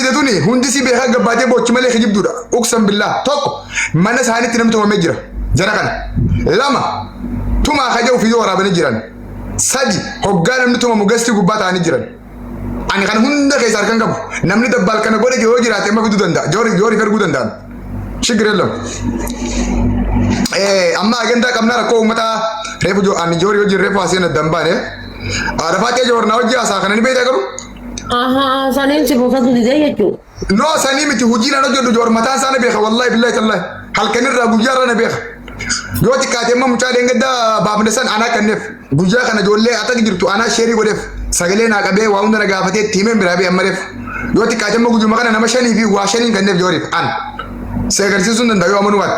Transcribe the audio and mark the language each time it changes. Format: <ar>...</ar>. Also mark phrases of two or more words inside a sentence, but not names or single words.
<om>fidatuni hundi si beekaa gabbaatee boochi malee kijibduudha uqsan billah tokko mana isaaniitti namni tumamee jira jara kana lama tumaa kaja'u fiidoo waraabanii jiran sadi hoggaa namni tumamu gastii gubbaa ta'anii jiran ani kan hunda keessa harkan qabu namni dabbaal kana godhe yoo jiraate amma fiduu danda'a joori erguu danda'an shigirellam amma agendaa qabnaa rakkoo uummataa reefu ani joori hojii reefu aseen addan baane Arafaatee joornaa hojii haasaa kana ni beektaa garuu. Saniin si buufatu didee jechuudha. No sanii miti hojii na hojjedhu joor mataan isaa na beeka</om> <ar>wallahi billahi tallahi</ar> <om>halkanirraa guyyaarra na beeka. Yoo xiqqaatee amma mucaa deengaddaa baafne san anaa kanneef guyyaa kana ijoollee akka jirtu anaa sheerii godheef sagalee naa qabee waa hunda na gaafatee tiimeen biraa bee ammareef yoo xiqqaatee amma guyyuma kana nama shanii fi waa shaniin kanneef jooriif an si agarsiisuu hin danda'u yoo amanu waatti.</om>